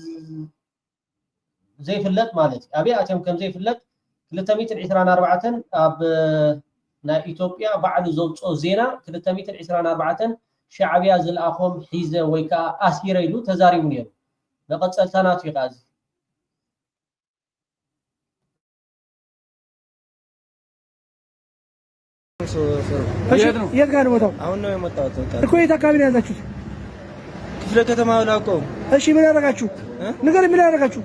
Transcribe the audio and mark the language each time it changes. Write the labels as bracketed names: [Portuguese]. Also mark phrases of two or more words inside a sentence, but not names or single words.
[Tigrinya] ዘይፍለጥ ማለት ኣበይ ኣትዮም ከም ዘይፍለጥ 224 ኣብ ናይ ኢትዮጵያ ባዕሉ ዘውፅኦ ዜና 224 ሻዕብያ ዝለኣኾም ሒዘ ወይ ከዓ ኣሲረ ኢሉ ተዛሪቡ ነይሩ መቐፀልተናቱ እዩ ቃዚ [Amharic] የት ጋር ነው ቦታው አሁን ነው የመጣሁት እኮ የት አካባቢ ነው ያዛችሁት ክፍለ ከተማ ላውቀው እሺ ምን ያደረጋችሁ ነገር ምን ያደረጋችሁ